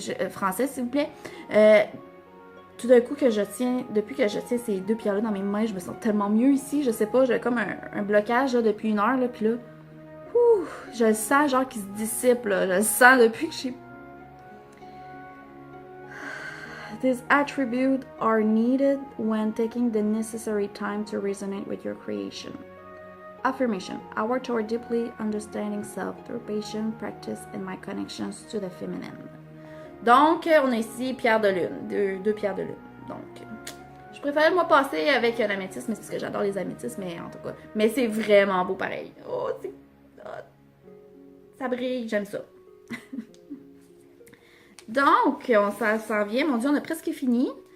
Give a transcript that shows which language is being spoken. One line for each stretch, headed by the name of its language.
French: Français, s'il vous plaît. Tout d'un coup depuis que je tiens ces deux pierres-là dans mes mains, je me sens tellement mieux ici. Je sais pas, j'ai comme un blocage là, depuis 1 heure, là, puis là, je le sens genre qu'il se dissipe, là. Je le sens depuis que j'ai...
English: These attributes are needed when taking the necessary time to resonate with your creation. Affirmation. I work toward deeply understanding self through patience, practice, and my connections to the feminine.
French: Donc, on a ici pierre de lune, deux pierres de lune. Donc, je préférais moi passer avec l'améthyste, mais c'est parce que j'adore les améthystes, mais en tout cas. Mais c'est vraiment beau pareil. Oh, c'est... ça brille, j'aime ça. Donc, ça s'en vient. Mon Dieu, on a presque fini.